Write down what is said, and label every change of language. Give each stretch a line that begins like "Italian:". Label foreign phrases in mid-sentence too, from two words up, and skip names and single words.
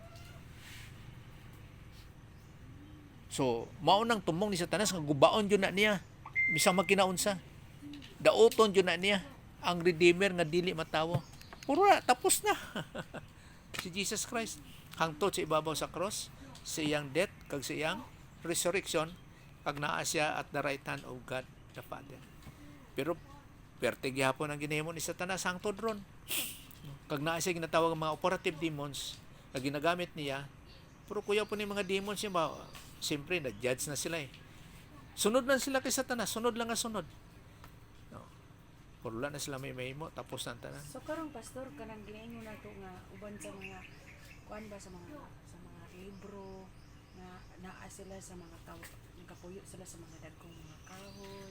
Cebuano: So, mao nang tumong ni Satanas nga gubaon jud na niya bisang magkinaunsa. Daoton jud na niya ang Redeemer nga dili matawo. Puro na, tapos na. Si Jesus Christ hangtod sa ibabaw sa cross, sa iyang death kag sa iyang resurrection, kag naa siya
English: at the right hand of God the Father.
Cebuano: Pero perte gyapon ang ginahimo ni Satanas hangtod ron. Kag naa siya ginatawag mga
English: operative demons
Cebuano: na ginagamit niya, pero kuya po ni mga demons niya ba, siyempre na-judge na sila eh. Sunod lang sila kay Satanas, sunod lang nga sunod. No. Puro lang na sila may mahimo, tapos na tanan. So karong pastor kanang ginaingon na to nga uban sa mga kuan ba sa mga libro nga naa sila sa mga tao, nagapuyo sila sa mga dagkong mga kahoy.